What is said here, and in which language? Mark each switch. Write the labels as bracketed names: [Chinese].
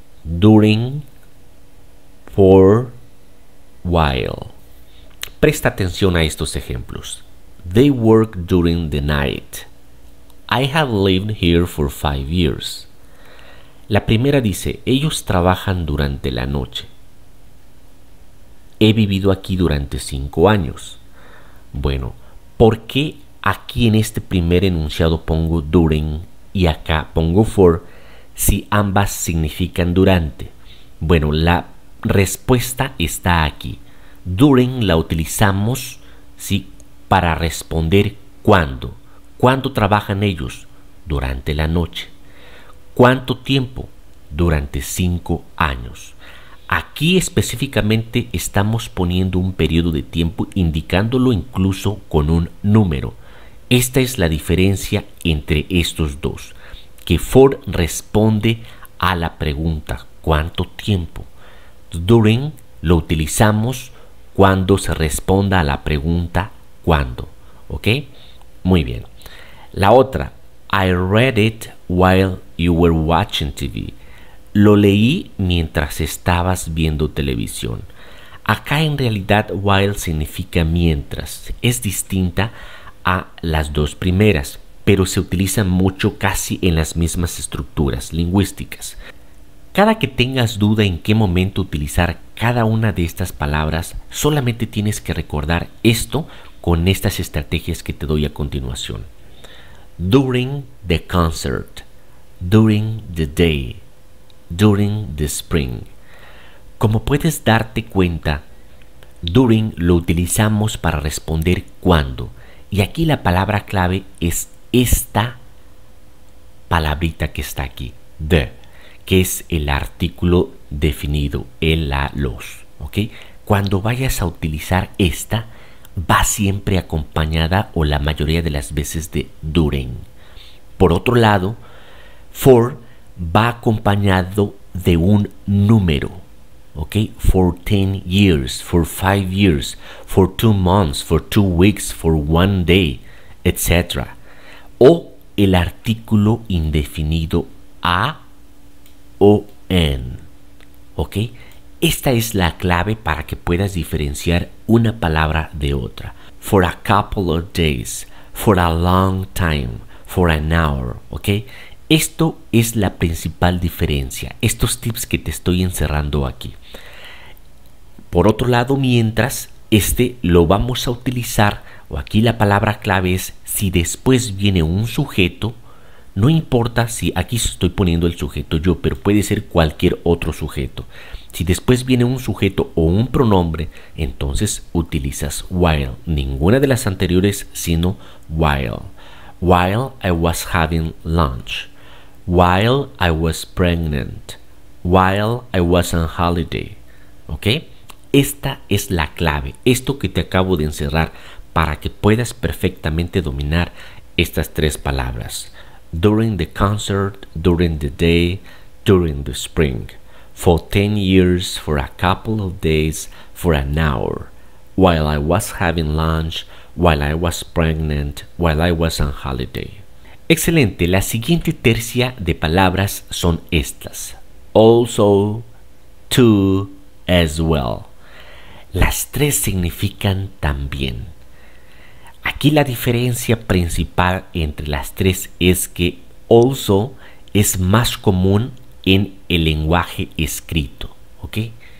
[English] During, for, while. [Spanish] Presta atención a estos ejemplos. [English] They work during the night. I have lived here for 5 years. [Spanish] La primera dice, ellos trabajan durante la noche. He vivido aquí durante 5 años. Bueno, ¿por qué aquí en este primer enunciado pongo during y acá pongo for si ambas significan durante? Bueno, la respuesta está aquí. During la utilizamos, ¿sí?, para responder cuándo. ¿Cuándo trabajan ellos? Durante la noche. ¿Cuánto tiempo? Durante 5 años. Aquí específicamente estamos poniendo un periodo de tiempo indicándolo incluso con un número. Esta es la diferencia entre estos dos, que for responde a la pregunta ¿cuánto tiempo? During lo utilizamos cuando se responda a la pregunta ¿cuándo? ¿Ok? Muy bien. La otra, [English] I read it while you were watching TV. [Spanish] Lo leí mientras estabas viendo televisión. Acá en realidad while significa mientras. Es distinta a las dos primeras, pero se utiliza mucho casi en las mismas estructuras lingüísticas. Cada que tengas duda en qué momento utilizar cada una de estas palabras, solamente tienes que recordar esto con estas estrategias que te doy a continuación. [English] During the concert, during the day, during the spring. [Spanish] Como puedes darte cuenta, during lo utilizamos para responder cuándo. Y aquí la palabra clave es esta palabrita que está aquí, the, que es el artículo definido, el, la, los. ¿Ok? Cuando vayas a utilizar esta, va siempre acompañada o la mayoría de las veces de during. Por otro lado, for va acompañado de un número. ¿Ok? [English] For 10 years, for 5 years, for 2 months, for 2 weeks, for 1 day, etc. [Spanish] O el artículo indefinido a o en. ¿Ok? Esta es la clave para que puedas diferenciar una palabra de otra. [English] For a couple of days, for a long time, for an hour. ¿Ok? [Spanish] Esto es la principal diferencia. Estos tips que te estoy encerrando aquí. Por otro lado, mientras, lo vamos a utilizar, o aquí la palabra clave es si después viene un sujeto. No importa si aquí estoy poniendo el sujeto yo, pero puede ser cualquier otro sujeto. Si después viene un sujeto o un pronombre, entonces utilizas while. Ninguna de las anteriores, sino while. [English] While I was having lunch. While I was pregnant. While I was on holiday. ¿Ok? [Spanish] Esta es la clave. Esto que te acabo de encerrar para que puedas perfectamente dominar estas tres palabras. [English] During the concert, during the day, during the spring. For 10 years, for a couple of days, for an hour. While I was having lunch, while I was pregnant, while I was on holiday. [Spanish] Excelente, la siguiente tercia de palabras son estas. [English] Also, to, as well. [Spanish] Las tres significan también. Aquí la diferencia principal entre las tres es que also es más común en el lenguaje escrito, ¿ok?